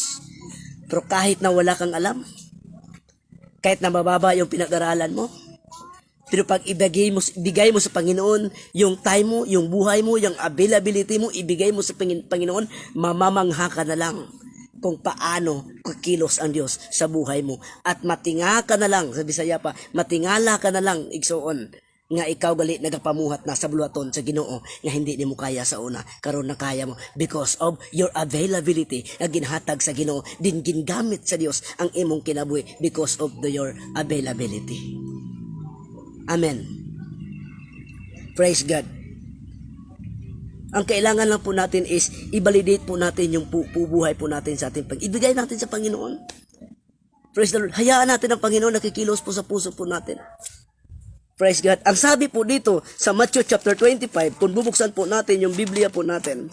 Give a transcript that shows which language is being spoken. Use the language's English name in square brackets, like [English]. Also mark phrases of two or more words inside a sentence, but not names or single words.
[Filipino] Pero kahit na wala kang alam, kahit na mababa yung pinag-aralan mo, pero pag ibigay mo sa Panginoon yung time mo, yung buhay mo, yung availability mo, ibigay mo sa Panginoon, mamamangha ka na lang kung paano kikilos ang Diyos sa buhay mo. At matinga ka na lang, sa Bisaya pa, [Cebuano] matingala ka na lang, igsoon, nga ikaw gali nagapamuhat na sa buluhaton sa Ginoo nga hindi nimo kaya sa una, karon na kaya mo [English] because of your availability [Cebuano] nga ginhatag sa Ginoo, din gingamit sa Dios ang imong kinabuhi [English] because of your availability. Amen. Praise God. [Filipino] Ang kailangan lang po natin is i-validate po natin yung buhay po natin sa ating ibigay natin sa Panginoon. [English] Praise the Lord. [Filipino] Hayaan natin ang Panginoon nakikilos po sa puso po natin. [English] Praise God. [Filipino] Ang sabi po dito sa Matthew chapter 25, kung bubuksan po natin yung Biblia po natin.